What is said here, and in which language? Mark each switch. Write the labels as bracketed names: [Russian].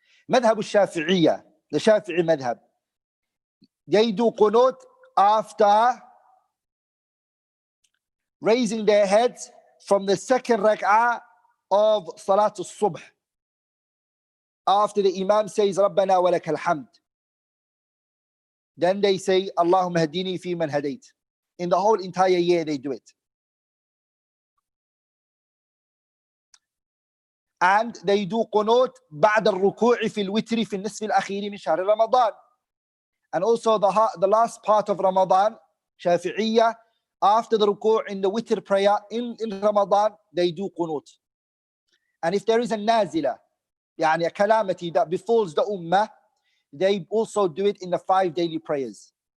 [English] Madhab al-Shafi'iyya, the Shafi'i madhab, they do qunut after raising their heads from the second rak'ah of Salat al-Subh. After the Imam says, Rabbana wa lakal hamd. Then they say, Allahumma hadini fi man hadayt. In the whole entire year they do it. And they do qunut [Arabic] بعد الركوع في الوتر في النصف الأخير من شهر رمضان. [English] And also the last part of Ramadan, Shafi'iyya, after the ruku' in the witr prayer in Ramadan, they do qunut. And if there is a nazila, يعني a calamity that befalls the ummah, they also do it in the 5 daily prayers.